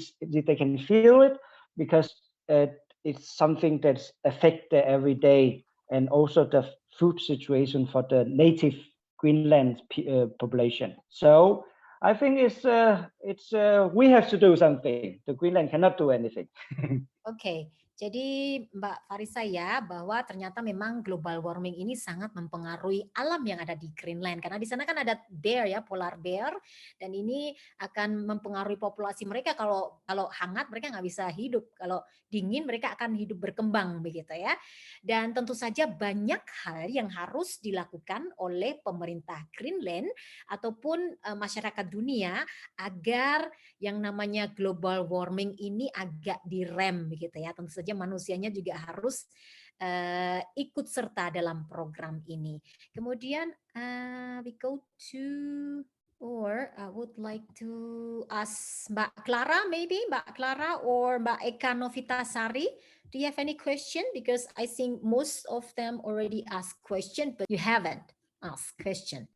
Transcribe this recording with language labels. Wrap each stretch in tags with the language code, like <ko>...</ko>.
<en>They can feel it because it's something that's affect the everyday, and also the food situation for the native Greenland population. So I think it's we have to do something. The Greenland cannot do anything.</en> <id>Oke, jadi Mbak Farisa ya, bahwa ternyata memang global warming ini sangat mempengaruhi alam yang ada di Greenland. Karena di sana kan ada bear ya, polar bear, dan ini akan mempengaruhi populasi mereka. Kalau hangat mereka nggak bisa hidup, kalau dingin mereka akan hidup berkembang begitu ya. Dan tentu saja banyak hal yang harus dilakukan oleh pemerintah Greenland ataupun masyarakat dunia agar yang namanya global warming ini agak direm begitu ya. Tentu saja manusianya juga harus ikut serta dalam program ini. Kemudian</id> <en>we go to, or I would like to ask Mbak Clara, maybe Mbak Clara or Mbak Eka Novitasari. Do you have any question? Because I think most of them already asked question, but you haven't asked question.</en>